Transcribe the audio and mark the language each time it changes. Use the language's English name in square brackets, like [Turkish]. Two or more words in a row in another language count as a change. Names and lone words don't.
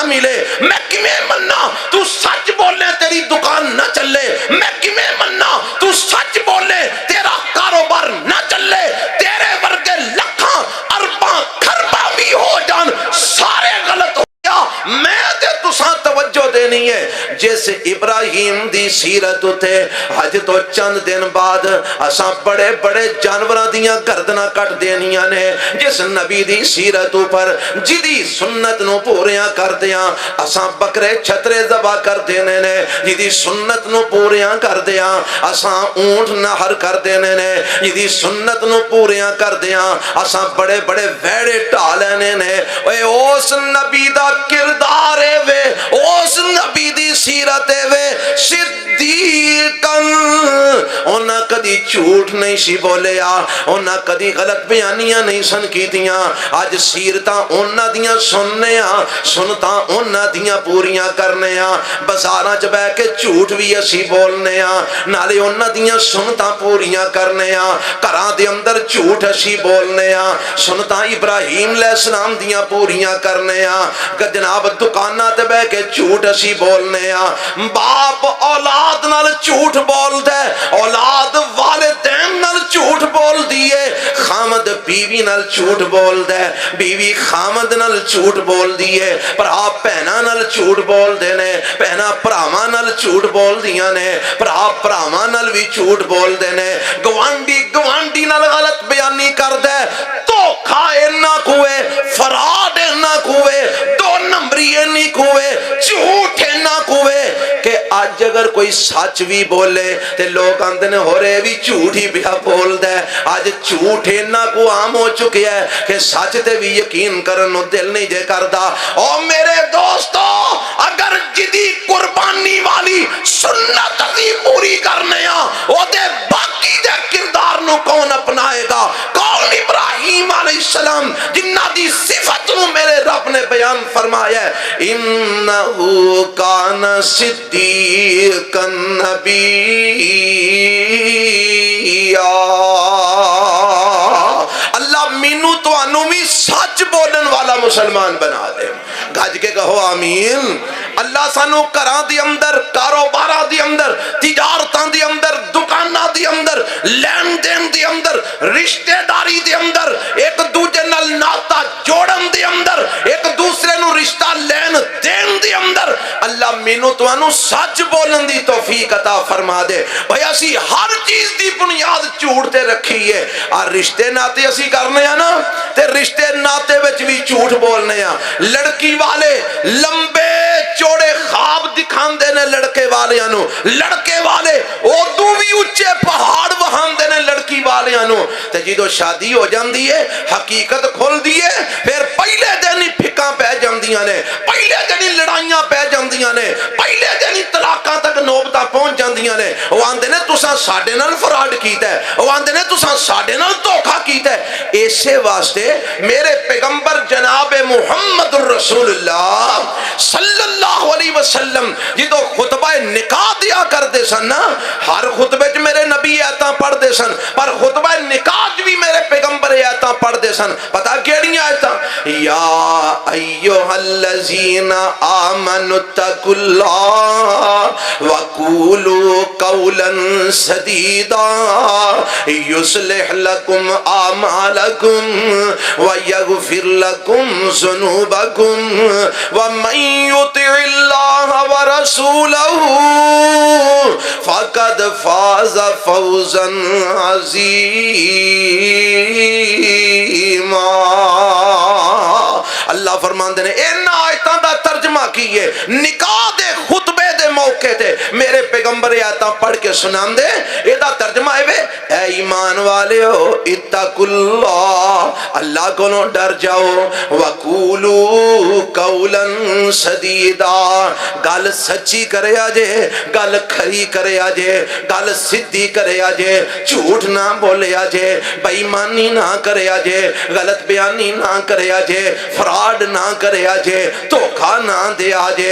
[Punjabi] چلے، میں کیویں مننا تو سچ بولے تیری دکان نہ چلے، میں کیویں مننا تو سچ بولے تیرا کاروبار نہ چلے، تیرے ورگے لکھاں ارباں کھرباں بھی ہو جان سارے غلط ہو گیا، میں تے تساں توجہ دینی ہے۔ جس ابراہیم دی سیرت تے اج تو چند دن بعد اساں بڑے بڑے جانوراں دیاں گردناں کٹ دینیاں نے، جس نبی دی سیرت پر جدی سنت نو پوریاں کردیاں اساں بکرے چھترے ذبح کر دینے نے، جدی سنت نو پوریاں کردیاں اساں اونٹ نہر کر دینے نے، جدی سنت نو پوریاں کردیاں اساں بڑے بڑے ویڑے ٹھا لینے نے۔ اے اس نبی دا کردار ہے وے، اس نبی دی سیرت ہے وے، صدیقاً انہاں کدی جھوٹ نہیں سی بولیا، انہاں کدی غلط بیانیاں نہیں سن کیتیاں۔ اج سیرتاں انہاں دیاں سننے ہاں، سنتاں انہاں دیاں پوریاں کرنے ہاں، بازاراں چ بیٹھ کے جھوٹ بھی اسی بولنے ہاں، نالے انہاں دیاں سنتاں پوریاں کرنے ہاں، گھراں دے اندر جھوٹ اسی بولنے ہاں، سنتاں ابراہیم [Arabic] علیہ السلام [Punjabi] دیاں پوریاں کرنے ہاں، کہ جناب دکاناں تے بیٹھ کے جھوٹ اسی بولنے ہاں۔ باپ اولاد نال جھوٹ بول دے، اولاد والدین نال جھوٹ بول دیے، خامد بیوی نال جھوٹ بول دے، بیوی خامد نال جھوٹ بول دیے، بھرا بہناں نال جھوٹ بول دے نے، بہناں بھراواں نال جھوٹ بول دیاں نے، بھرا بھراواں نال بھی جھوٹ بول دے نے، گوانڈی گوانڈی نال غلط بیانی کر دے، دھوکھا اینا کوئے، فراڈ اینا کوئے، دو نمبری اینی کوئے، جھوٹ اینا کوئے کہ آج اگر کوئی سچ بھی بولے تے لوگ آندے نے ہو رہے بھی جھوٹ ہی بیا بول دے۔ آج جھوٹ اینا کو عام ہو چکے ہے کہ سچ تے بھی یقین کرنو دل نہیں جے کردا۔ او میرے دوستو، اگر جدی قربانی والی سنت دی پوری کرنے ہاں، او دے باقی دے کردار نو کون اپنائے گا؟ کون ابراہیم [Arabic] علیہ السلام [Punjabi] جنہ دی صفت نو میرے رب نے بیان فرمایا ہے، [Arabic] انہو کان صدیقا نبیّا، [Punjabi] اللہ مینو تو انو بھی سچ بولن والا مسلمان بنا دے، گج کے کہو آمین۔ اللہ سانو گھراں دی اندر، کاروباراں دی اندر، تجارتاں دی اندر، دکاناں دی اندر، لین دین دی اندر، رشتہ داری دی اندر، ایک دوجے نال ناتا جوڑن دی اندر، ایک دوسرے نو رشتہ لین دین دی اندر اللہ مینو تو انو سچ بولن دی توفیق عطا فرما دے۔ بھئی اسی ہر چیز دی بنیاد جھوٹ تے رکھی ہے، اور رشتے ناتے اسی کرنے ہیں نا تے رشتے ناتے وچ بھی جھوٹ بولنے ہیں۔ لڑکی والے لمبے چوڑے خواب دکھان دینے لڑکے والے انو، لڑکے والے اردو بھی اچھے پہاڑ وہاں دینے لڑکی والے انو، تے جدو شادی ہو جاندی ہے حقیقت کھول دیے، پھر پہلے دن ہی پھکاں پہ جاندیاں نے، پہلے دن ہی لڑائیاں پہ جاندیاں نے، پہلے دن ہی طلاقاں تک نوبتاں پہنچ جاندیاں نے۔ وہ آندے نے تساں ساڈے نال فراڈ کیتا ہے، وہ آندے نے تساں ساڈے نال دھوکھا کیتا ہے۔ ایسے واسطے میرے پیغمبر جناب محمد الرسول اللہ [Arabic] صلی اللہ علیہ وسلم [Punjabi] جدو خطبہ نکاح دیا کرتے سن نا، ہر خطبے چ میرے نبی آیتاں پڑھ دے سن، پر خطبہ نکاح چ بھی میرے پیغمبر آیتاں پڑھ دے سن۔ پتہ کیڑی آیتاں؟ [Arabic] یا ایھا الذین آمنوا اتقوا اللہ وقولوا قولا سدیدا یصلح لکم اعمالکم ویغفر لکم ذنوبکم ومن یطع اللہ ورسولہ فقد فاز فوزا عظیما۔ [Punjabi] اللہ فرماندے نے ان آیتاں دا ترجمہ کیے نکاح دے خطبے دے موقع تے میرے پیغمبر آیتاں پڑھ کے سنان دے، اے دا ترجمہ ہے اے ایمان والے ہو [Arabic] اتقوا اللہ، [Punjabi] اللہ کو ڈر جاؤ، [Arabic] وقولوا قولا سدیدا، [Punjabi] گل سچی کرے آجے، گل کھری کرے آجے، گل سدھی کرے آجے، جھوٹ نہ بولے آجے، بے ایمانی نہ کرے آجے، غلط بیانی نہ کرے آجے، فراڈ نہ کرے آجے، دھوکا نہ دے آجے۔